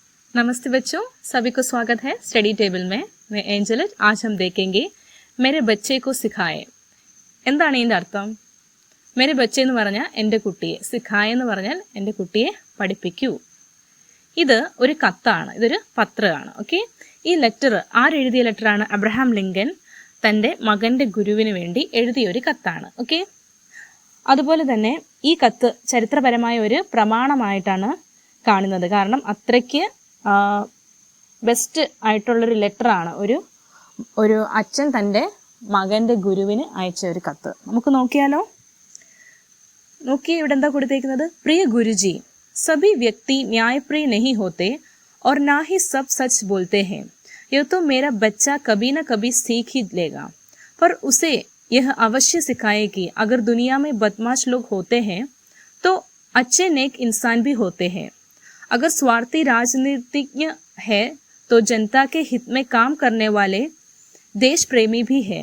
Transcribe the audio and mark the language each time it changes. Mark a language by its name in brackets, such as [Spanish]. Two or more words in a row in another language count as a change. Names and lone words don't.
[Hindi] नमस्ते बच्चों, सभी को स्वागत है स्टडी टेबल में। मैं एंजल। आज हम देखेंगे मेरे बच्चे को सिखाए। [Malayalam] എന്താണ് ഇതിൻ്റെ അർത്ഥം? [Hindi] मेरे बच्चे [Malayalam] എന്ന് പറഞ്ഞാൽ എൻ്റെ കുട്ടിയെ, സിഖായ എന്ന് പറഞ്ഞാൽ എൻ്റെ കുട്ടിയെ പഠിപ്പിക്കൂ. ഇത് ഒരു കത്താണ്, ഇതൊരു പത്രമാണ്. ഓക്കെ, ഈ ലെറ്റർ ആരെഴുതിയ ലെറ്ററാണ്? അബ്രഹാം ലിങ്കൻ തൻ്റെ മകൻ്റെ ഗുരുവിന് വേണ്ടി എഴുതിയ ഒരു കത്താണ്. ഓക്കെ, അതുപോലെ തന്നെ ഈ കത്ത് ചരിത്രപരമായ ഒരു പ്രമാണമായിട്ടാണ് കാണുന്നത്. കാരണം അത്രയ്ക്ക് ബെസ്റ്റ് ആയിട്ടുള്ളൊരു ലെറ്ററാണ് ഒരു അച്ഛൻ തൻ്റെ മകൻ്റെ ഗുരുവിന് അയച്ച ഒരു കത്ത്. നമുക്ക് നോക്കിയാലോ? നോക്കിയേ, ഇവിടെ എന്താ കൊടുത്തേക്കുന്നത്? [Hindi] प्रिय गुरुजी, सभी व्यक्ति न्यायप्रिय नहीं होते और ना ही सब सच बोलते हैं. ये तो मेरा बच्चा कभी न कभी सीख ही लेगा, पर उसे यह अवश्य सिखाए कि अगर दुनिया में बदमाश लोग होते हैं तो अच्छे नेक इंसान भी होते हैं. अगर स्वार्थी राजनीतिज्ञ है तो जनता के हित में काम करने वाले देश प्रेमी भी है.